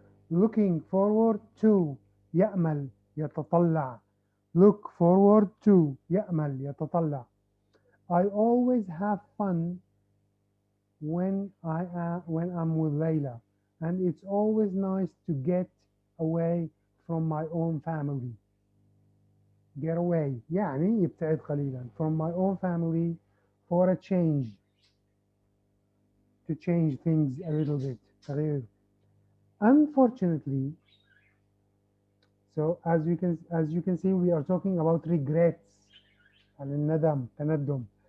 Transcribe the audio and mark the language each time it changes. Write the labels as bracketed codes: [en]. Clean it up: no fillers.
[en] Looking forward to [ar] يأمل يتطلع. [en] Look forward to [ar] يأمل يتطلع. [en] I always have fun when I'm with Layla, and it's always nice to get away from my own family. Get away [ar] يعني يبتعد قليلا. [en] From my own family for a change. To change things a little bit. تغيير. Unfortunately, so as you can see, we are talking about regrets. [ar] الندم تندم.